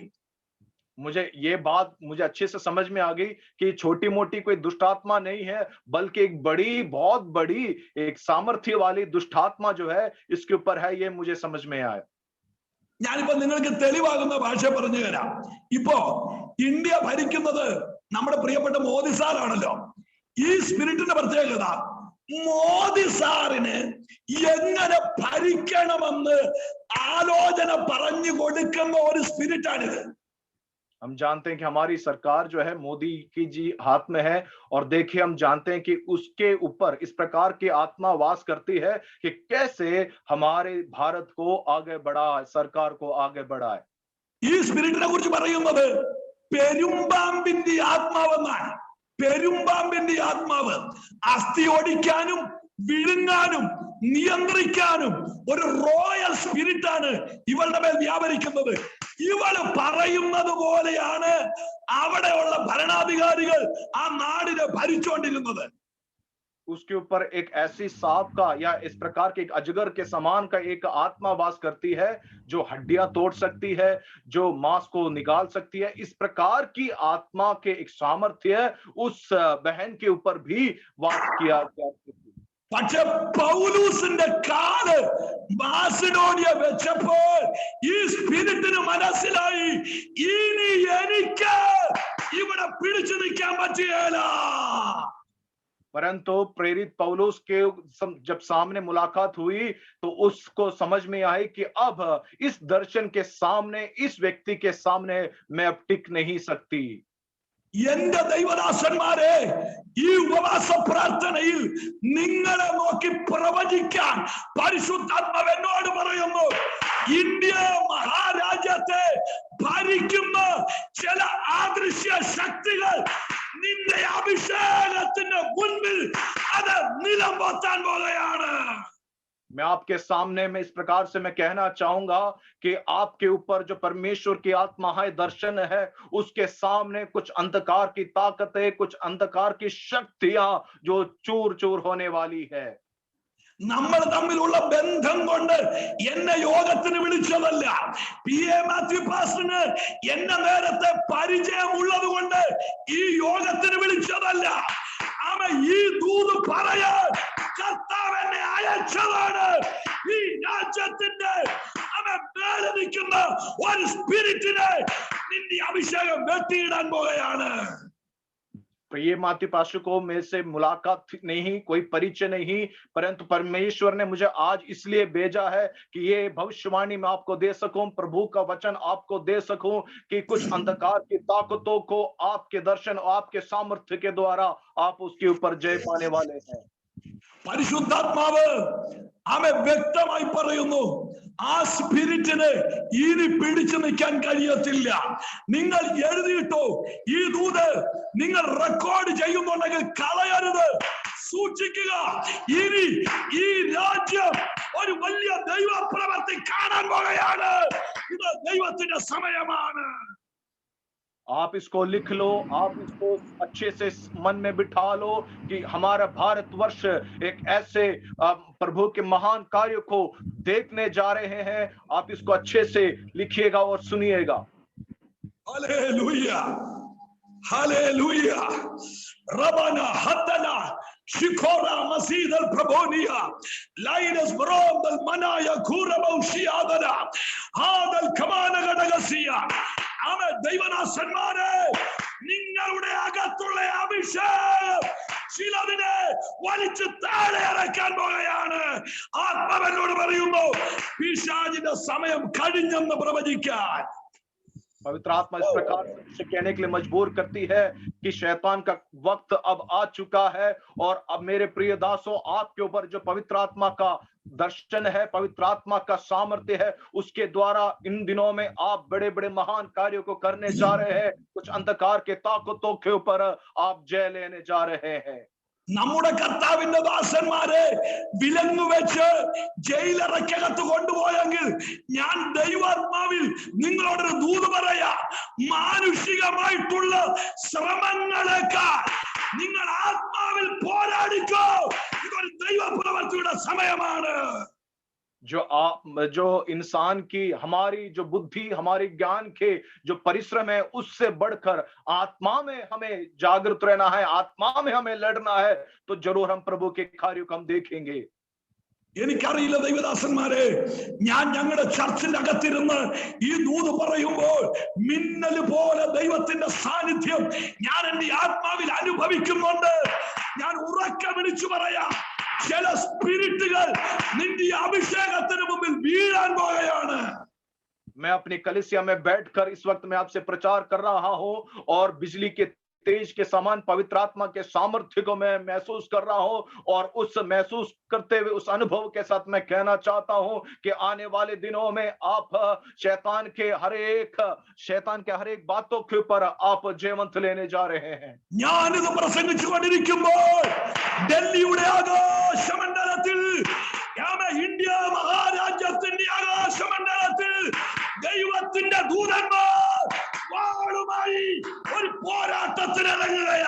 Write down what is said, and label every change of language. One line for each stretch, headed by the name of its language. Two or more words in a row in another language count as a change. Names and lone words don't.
Hindi: मुझे ये बात मुझे अच्छे से समझ में आ गई कि छोटी मोटी कोई दुष्टात्मा नहीं है, बल्कि एक बड़ी बहुत बड़ी एक सामर्थ्य वाली दुष्टात्मा जो है इसके ऊपर है, ये मुझे समझ में आया।
Malayalam: ഞാനിപ്പോ നിങ്ങൾക്ക് തെളിവാകുന്ന ഭാഷ പറഞ്ഞു തരാം. ഇപ്പോ ഇന്ത്യ ഭരിക്കുന്നത് നമ്മുടെ പ്രിയപ്പെട്ട മോദി സാറാണല്ലോ. ഈ സ്പിരിറ്റിന്റെ പ്രത്യേകത മോദി സാറിന് എങ്ങനെ ഭരിക്കണമെന്ന് ആലോചന പറഞ്ഞു കൊടുക്കുന്ന ഒരു സ്പിരിറ്റാണിത്.
Hindi: हम जानते हैं कि हमारी सरकार जो है मोदी की जी हाथ में है, और देखिए हम जानते हैं कि उसके ऊपर इस प्रकार की आत्मा वास करती है कि कैसे हमारे भारत को आगे बढ़ाए, सरकार को आगे बढ़ाए।
Malayalam: ഈ സ്പിരിറ്റിനെ കുറിച്ച് പറയുന്നത് പെരുമ്പാമ്പിന്റെ ആത്മാവെന്നാണ്. പെരുമ്പാമ്പിന്റെ ആത്മാവ് അസ്ഥി ഓടിക്കാനും വിഴുങ്ങാനും നിയന്ത്രിക്കാനും ഒരു
English: royal spirit ആണ്
Malayalam: ഇവളുടെ മേൽ വ്യാപരിക്കുന്നത്. ഇവള് പറയുന്നത് പോലെയാണ് അവിടെയുള്ള ഭരണാധികാരികൾ ആ നാടിനെ ഭരിച്ചുകൊണ്ടിരുന്നത്.
Hindi: उसके ऊपर एक ऐसी सांप का या इस प्रकार के एक अजगर के समान का एक आत्मा वास करती है, जो हड्डियां तोड़ सकती है, जो मांस को निकाल सकती है। इस प्रकार की आत्मा के एक सामर्थ्य उस बहन के ऊपर भी वास किया गया।
Malayalam: പക്ഷെ പൗലൂസിന്റെ കാല് മാസിഡോണിയ വെച്ചപ്പോൾ ഈ സ്പിരിറ്റിന് മനസ്സിലായി ഇനി എനിക്ക് ഇവിടെ പിടിച്ചു നിൽക്കാൻ പറ്റുകയില്ല.
Hindi: परंतु प्रेरित पौलुस के जब सामने मुलाकात हुई तो उसको समझ में आई कि अब इस दर्शन के सामने, इस व्यक्ति के सामने मैं अब टिक नहीं सकती।
Malayalam: എന്റെ ദൈവദാസന്മാരെ, ഈ ഉപവാസ പ്രാർത്ഥനയിൽ നിങ്ങളെ നോക്കി പ്രവചിക്കാൻ പരിശുദ്ധാത്മാവ് എന്നോട് പറയുന്നു. ഇന്ത്യ മഹാരാജ്യത്തെ ഭരിക്കുന്ന ചില അദൃശ്യ ശക്തികൾ നിന്റെ അഭിഷേകത്തിന്റെ മുൻപിൽ അത് നിലംപൊത്താൻ പോകുകയാണ്.
Hindi: मैं आपके सामने में इस प्रकार से मैं कहना चाहूंगा कि आपके ऊपर जो परमेश्वर की आत्मा है, दर्शन है, उसके सामने कुछ अंधकार की ताकतें, कुछ अंधकार की शक्तियां जो चूर चूर होने वाली है।
Malayalam: നമ്മൾ തമ്മിലുള്ള ബന്ധം കൊണ്ട് എന്നെ യോഗത്തിന് വിളിച്ചതല്ല. പി എ മാത്യു പാസ്റ്ററിന് എന്നെ നേരത്തെ പരിചയമുള്ളത് കൊണ്ട് ഈ യോഗത്തിന് വിളിച്ചതല്ല. അവൻ ഈ ദൂത് പറയാൻ കർത്താവ് എന്നെ അയച്ചതാണ്. ഈ രാജ്യത്തിന്റെ അവൻ മേലെ നിൽക്കുന്ന ഒരു സ്പിരിറ്റിനെ നിന്റെ അഭിഷേകം വെട്ടിയിടാൻ പോകുകയാണ്.
Hindi: प्रिय मात्यु पास्टर को मेरे से मुलाकात नहीं, कोई परिचय नहीं, परंतु परमेश्वर ने मुझे आज इसलिए भेजा है कि ये भविष्यवाणी मैं आपको दे सकूं, प्रभु का वचन आपको दे सकूं कि कुछ अंधकार की ताकतों को आपके दर्शन, आपके सामर्थ्य के द्वारा आप उसके ऊपर जय पाने वाले हैं।
Malayalam: പരിശുദ്ധാത്മാവ് അവൻ വ്യക്തമായി പറയുന്നു, ആ സ്പിരിറ്റിന് ഇനി പിടിച്ചു നിൽക്കാൻ കഴിയത്തില്ല. നിങ്ങൾ എഴുതിയിട്ടോ, ഈ ദൂത് നിങ്ങൾ റെക്കോർഡ് ചെയ്യുന്നുണ്ടെങ്കിൽ കളയരുത്, സൂക്ഷിക്കുക. ഇനി ഈ രാജ്യം ഒരു വലിയ ദൈവ പ്രവൃത്തി കാണാൻ പോകുകയാണ്. ഇത് ദൈവത്തിന്റെ സമയമാണ്.
Hindi: आप इसको लिख लो, आप इसको अच्छे से मन में बिठा लो कि हमारा भारतवर्ष एक ऐसे प्रभु के महान कार्य को देखने जा रहे हैं। आप इसको अच्छे से लिखिएगा और सुनिएगा। हालेलुया, हालेलुया। रबना हतना शिखोरा मसीदल प्रभोनिया लाइनस ब्रोदल मनाया खूरबौशियादना हादल कमानगडगसिया.
Malayalam: അവൻ ദൈവദാസന്മാരെ, നിങ്ങളുടെ അകത്തുള്ള അഭിഷേകം ചിലതിനെ വലിച്ചു താഴെ ഇറക്കാൻ പോകുകയാണ്. ആത്മാവെന്നോട് പറയുന്നു, പിശാചിന്റെ സമയം കഴിഞ്ഞെന്ന് പ്രവചിക്കാൻ.
Hindi: पवित्र आत्मा इस प्रकार से कहने के लिए मजबूर करती है कि शैतान का वक्त अब आ चुका है, और अब मेरे प्रिय दासों, आपके ऊपर जो पवित्र आत्मा का दर्शन है, पवित्र आत्मा का सामर्थ्य है, उसके द्वारा इन दिनों में आप बड़े बड़े महान कार्यों को करने जा रहे हैं। कुछ अंधकार के ताकतों के ऊपर आप जय लेने जा रहे हैं।
Malayalam: നമ്മുടെ കർത്താവിന്റെ ദാസന്മാരെ വിലങ്ങ് വെച്ച് ജയിലറക്കകത്ത് കൊണ്ടുപോയെങ്കിൽ ഞാൻ ദൈവാത്മാവിൽ നിങ്ങളോടൊരു ദൂത് പറയാ, മാനുഷികമായിട്ടുള്ള ശ്രമങ്ങളേക്കാൾ നിങ്ങൾ ആത്മാവിൽ പോരാടിക്കോ. ഇതൊരു ദൈവപ്രവൃത്തിയുടെ സമയമാണ്.
Hindi: जो इंसान की हमारी जो बुद्धि, हमारी ज्ञान के जो परिश्रम है, उससे बढ़कर आत्मा में हमें जागृत रहना है, आत्मा में हमें लड़ना है, तो जरूर हम प्रभु के कार्यों को हम देखेंगे।
Malayalam: എനിക്കറിയില്ല ദൈവദാസന്മാരെ, ഞാൻ ഞങ്ങളുടെ ചർച്ചിന്റെ അകത്തിരുന്ന് ഈ ദൂത് പറയുമ്പോൾ മിന്നല് പോലെ ദൈവത്തിന്റെ സാന്നിധ്യം ഞാൻ എന്റെ ആത്മാവിൽ അനുഭവിക്കുന്നുണ്ട്. ഞാൻ ഉറക്കെ വിളിച്ചു പറയാം, ചില സ്പിരിറ്റുകൾ നിന്റെ അഭിഷേകത്തിന് മുമ്പിൽ വീഴാൻ പോകുകയാണ്.
Hindi: मैं अपनी कलीसिया में बैठकर इस वक्त मैं आपसे प्रचार कर रहा हूं और बिजली के तेज के समान पवित्र आत्मा के सामर्थ्य को मैं महसूस कर रहा हूं, और उस महसूस करते हुए उस अनुभव के साथ मैं कहना चाहता हूं कि आने वाले दिनों में आप शैतान के हर एक बातों के ऊपर आप जयवंत लेने जा रहे हैं।
Malayalam: ഞാനിത് പ്രസംഗിച്ചുകൊണ്ടിരിക്കുമ്പോൾ ഡൽഹിയുടെ ആകാശമണ്ഡലത്തിൽ, ഇന്ത്യ മഹാരാജ്യത്തിന്റെ ആകാശമണ്ഡലത്തിൽ ദൈവത്തിന്റെ ദൂതന്മാർ വാളുമായി ഒരു പോരാട്ടത്തിനിറങ്ങുകയാ.